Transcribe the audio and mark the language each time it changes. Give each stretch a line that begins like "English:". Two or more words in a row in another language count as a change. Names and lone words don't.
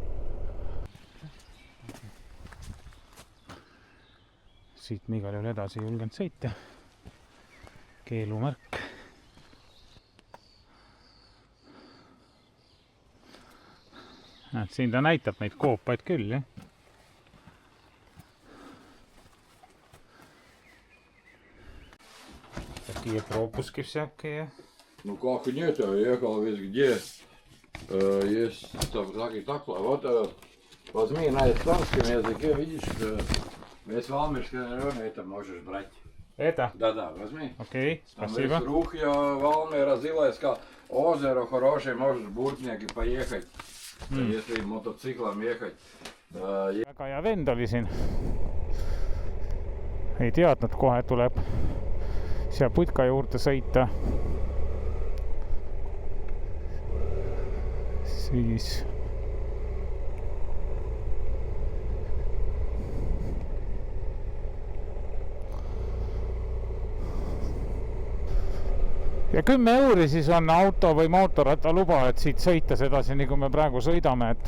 Estonian: Siit ma igal juhul edasi julgenud sõita. Keelumärk. Siin ta näitab neid koopaid küll, jah.
Russian: Такие пропуски всякие. Ну как нет, я ехал везде. Есть так. Вот возьми на эстонском языке, видишь, весь Valmierский район, это можешь брать. Это? Да, возьми. Окей, спасибо. Там Рух я Valmiera, Zilaiska озеро хорошее, можешь в Буртняки поехать, если мотоциклом ехать.
Estonian: Väga hea vend oli siin. Ei teadnud, kohe tuleb siia putka juurde sõita. Siis ja 10 euri siis on auto või mootorratta luba, et siit sõita sedasi, nii kui me praegu sõidame,